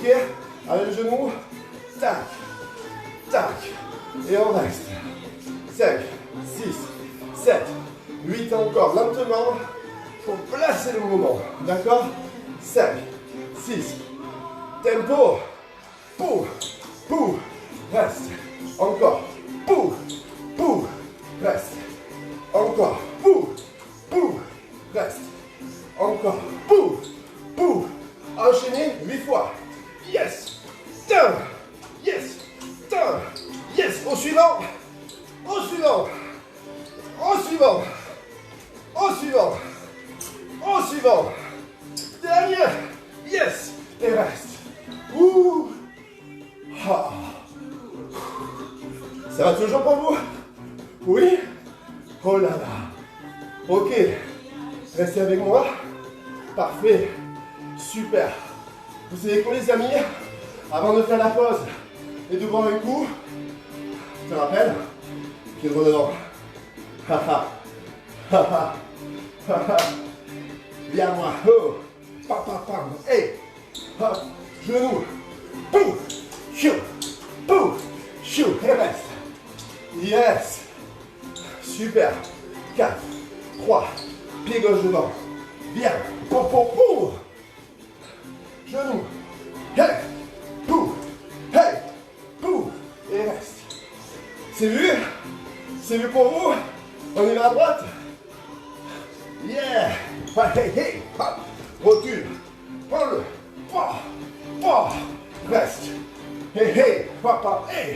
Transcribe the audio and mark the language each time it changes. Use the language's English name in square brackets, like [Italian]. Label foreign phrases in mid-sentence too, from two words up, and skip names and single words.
[French] Avec le genou. Tac. Tac. Et on reste. 5, 6, 7, 8 encore. Lentement. Pour placer le mouvement. D'accord? 5, 6. Tempo. Pou. Pou. Reste. Encore. Pou. Pou. Reste. Encore. Pou. Pou. Reste. Encore. Pou. Pou. Enchaînez 8 fois. [English] Yes. Down. Yes. Down. Yes. [French] Au suivant. Au suivant. Au suivant. Au suivant. Au suivant. Dernier. Yes. Et reste. Ouh. Ah. Ça va toujours pour vous? Oui? Oh là là. Ok. Restez avec moi. Parfait. Super. Vous savez quoi les amis? Avant de faire la pause et de boire un coup, je te rappelle qu'il est dedans. Haha. Haha. Haha. Viens moi. Oh. Pam pam pam. Hey. Hop. Genou. Pou. Chou. Pou. Chou. Et reste. Yes. Super. 4, 3. Pied gauche devant. Bien. Pou pou pou. Genou. Hey. Pou. Hey. Pou. Et reste. C'est vu? C'est vu pour vous? On y va à droite? Yeah. Hey, hey. Hop. Recule. Prends-le. Reste. Hey, hey. Papa. Hey.